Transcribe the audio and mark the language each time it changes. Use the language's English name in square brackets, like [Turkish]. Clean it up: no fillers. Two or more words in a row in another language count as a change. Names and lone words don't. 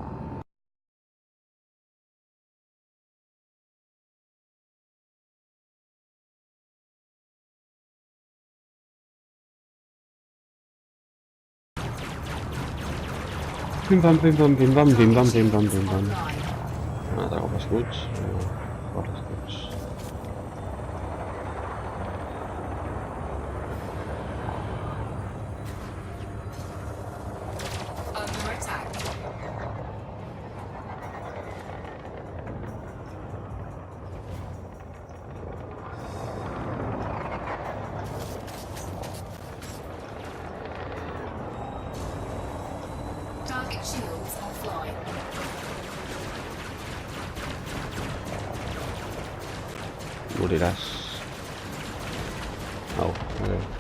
[Catalan] Pim-pam, pim-pam, pim-pam, pim-pam, pim-pam, pim-pam. Online. Un altre cop escuts. Fora escuts. [English] Under attack. Target shields offline. [Catalan] Moriràs. Au, adéu.